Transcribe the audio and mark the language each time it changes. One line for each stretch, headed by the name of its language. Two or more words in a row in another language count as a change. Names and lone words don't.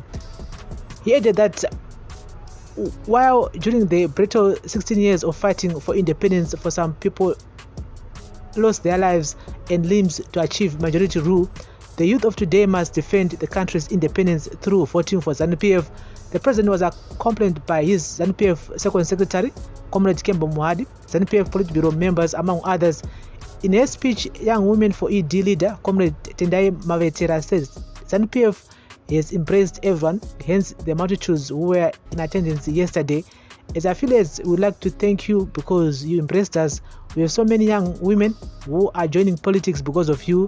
English: He added that while during the brutal 16 years of fighting for independence, for some people lost their lives and limbs to achieve majority rule, the youth of today must defend the country's independence through voting for Zanu PF. The president was accompanied by his Zanu PF Second Secretary, Comrade Kembo Muhadi, Zanu PF Politburo members, among others. In a speech, Young Women for ED leader, Comrade Tendai Mavetera, says Zanu PF has embraced everyone, hence the multitudes who were in attendance yesterday. As affiliates, we would like to thank you because you embraced us. We have so many young women who are joining politics because of you.